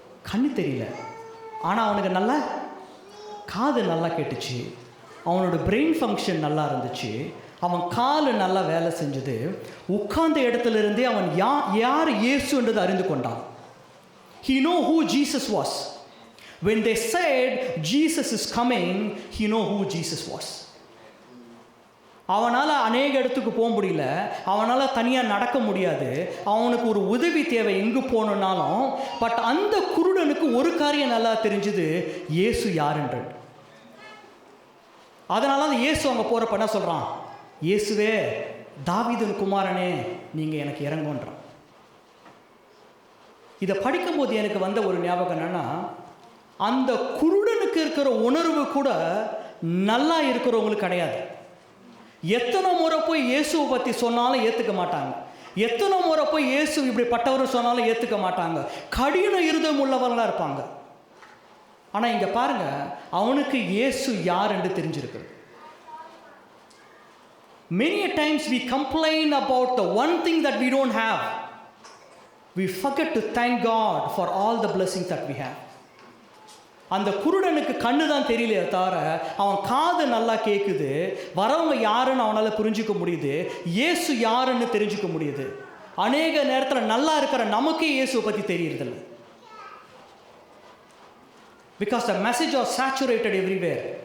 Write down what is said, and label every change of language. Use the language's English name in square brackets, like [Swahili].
[Tamil] கண்ணு தெரியல, ஆனால் அவனுக்கு நல்லா காது நல்லா கேட்டுச்சு. அவனோட பிரெயின் ஃபங்க்ஷன் நல்லா இருந்துச்சு. அவன் கால் நல்லா வேலை செஞ்சது. உட்கார்ந்த இடத்துல இருந்தே அவன் யார் இயேசுன்றது அறிந்து கொண்டான். [English] He know who Jesus was. When they said Jesus is coming, he know who Jesus was. [Tamil] அவனால் அநேக இடத்துக்கு போக முடியல, அவனால் தனியாக நடக்க முடியாது, அவனுக்கு ஒரு உதவி தேவை எங்கே போகணுன்னாலும். பட் அந்த குருடனுக்கு ஒரு காரியம் நல்லா தெரிஞ்சுது, இயேசு யாருன்றது. அதனால தான் இயேசு அங்கே போகிறப்ப என்ன சொல்கிறான், இயேசுவே தாவீதின் குமாரனே நீங்கள் எனக்கு இறங்குன்றான். இதை படிக்கும்போது எனக்கு வந்த ஒரு ஞாபகம் என்னன்னா, அந்த குருடனுக்கு இருக்கிற உணர்வு கூட நல்லா இருக்கிறவங்களுக்கு கிடையாது. எத்தனை முறை போய் இயேசுவை பற்றி சொன்னாலும் ஏற்றுக்க மாட்டாங்க. எத்தனை முறை போய் இயேசு இப்படிப்பட்டவர் சொன்னாலும் ஏற்றுக்க மாட்டாங்க. கடின இருதயம் உள்ளவர்களாக இருப்பாங்க. ஆனால் இங்கே பாருங்க, அவனுக்கு இயேசு யார் என்று தெரிஞ்சிருக்கு. [English] Many times we complain about the one thing that we don't have. We forget to thank God for all the blessings that we have. [Tamil] அந்த குருடனுக்கு கண்ணு தான் தெரியலையே தவிர அவன் காது நல்லா கேட்குது. வரவங்க யாருன்னு அவனால் புரிஞ்சிக்க முடியுது, இயேசு யாருன்னு தெரிஞ்சுக்க முடியுது. அநேக நேரத்தில் நல்லா இருக்கிற நமக்கே இயேசுவை பற்றி தெரியறதில்லை. [English] Because the message was saturated everywhere.